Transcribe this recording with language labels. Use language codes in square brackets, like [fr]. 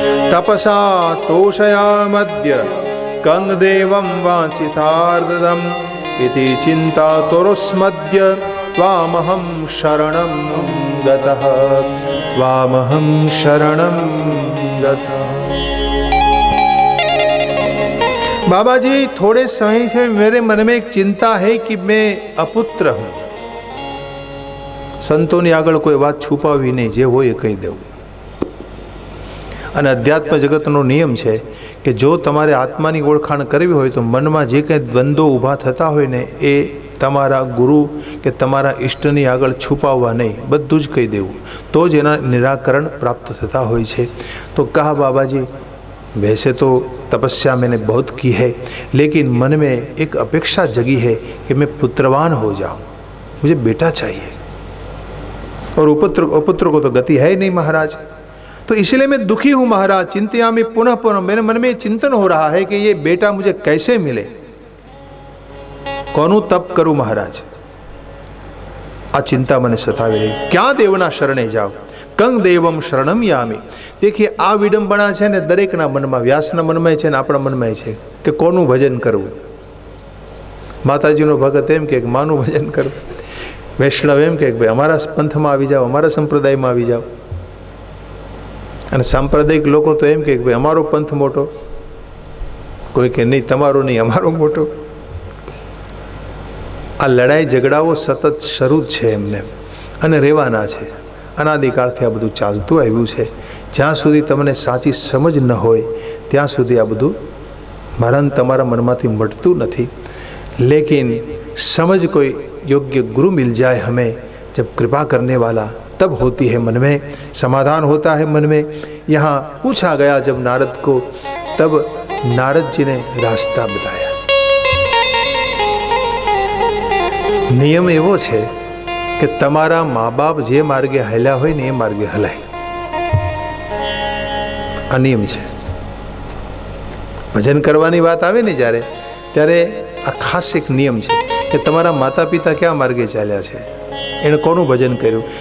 [sa] तपसा तोषयामद्य कंगदेवं वांछितार्धम् इति चिन्तातुरोस्मद्य त्वामहं शरणं गतः त्वामहं शरणं गतः। [hi] बाबा जी, थोड़े समय से मेरे मन में एक चिंता है कि मैं अपुत्र हूँ। [gu] સંતોની આગળ કોઈ વાત છુપાવી નહીં, જે હોય એ કહી દેવું. અને અધ્યાત્મ જગતનો નિયમ છે કે જો તમારે આત્માની ઓળખાણ કરવી હોય તો મનમાં જે કંઈ દ્વંદ્વો ઊભા થતા હોય ને એ તમારા ગુરુ કે તમારા ઈષ્ટની આગળ છુપાવવા નહીં, બધું જ કહી દેવું, તો જ એના નિરાકરણ પ્રાપ્ત થતા હોય છે. [hi] તો કહા बाबा जी, वैसे तो तपस्या मैंने बहुत की है, लेकिन मन में एक अपेक्षा जगी है कि मैं पुत्रवान हो जाऊं, मुझे बेटा चाहिए, और अपुत्र को तो गति है ही नहीं महाराज, तो इसलिए मैं दुखी हूँ महाराज. [sa] चिंतयामि पुनः पुनः, [hi] मेरे मन में चिंतन हो रहा है कि ये बेटा मुझे कैसे मिले, [gu] કોનું તપ કરું મહારાજ, આ ચિંતા મને સતાવી રહી. ક્યાં દેવના શરણે જાઓ, કંગ દેવમ શરણમ યામી. દેખીએ આ વિડંબના છે ને દરેકના મનમાં, વ્યાસના મનમાં છે ને આપણા મનમાં છે કે કોનું ભજન કરવું. માતાજીનો ભગત એમ કે માનું ભજન કરવું, વૈષ્ણવ એમ કે ભાઈ અમારા પંથમાં આવી જાઓ, અમારા સંપ્રદાયમાં આવી જાઓ, અને સાંપ્રદાયિક લોકો તો એમ કે ભાઈ અમારો પંથ મોટો, કોઈ કે નહીં તમારો નહીં અમારો મોટો. આ લડાઈ ઝઘડાઓ સતત શરૂ જ છે એમને, અને રહેવાના છે. અનાદિકાળથી આ બધું ચાલતું આવ્યું છે. જ્યાં સુધી તમને સાચી સમજ ન હોય ત્યાં સુધી આ બધું મારા તમારા મનમાંથી મટતું નથી. [hi] लेकिन समझ कोई योग्य गुरु मिल जाए हमें, जब कृपा करने वाला, तब होती है मन में समाधान होता है मन में. यहाँ पूछा गया जब नारद को, तब नारद जी ने रास्ता बताया. [gu] નિયમ એવો છે કે તમારા મા બાપ જે માર્ગે હાલ્યા હોય ને એ માર્ગે હલાય, આ નિયમ છે. ભજન કરવાની વાત આવે ને જ્યારે, ત્યારે આ ખાસ એક નિયમ છે કે તમારા માતા પિતા કયા માર્ગે ચાલ્યા છે, એણે કોનું ભજન કર્યું.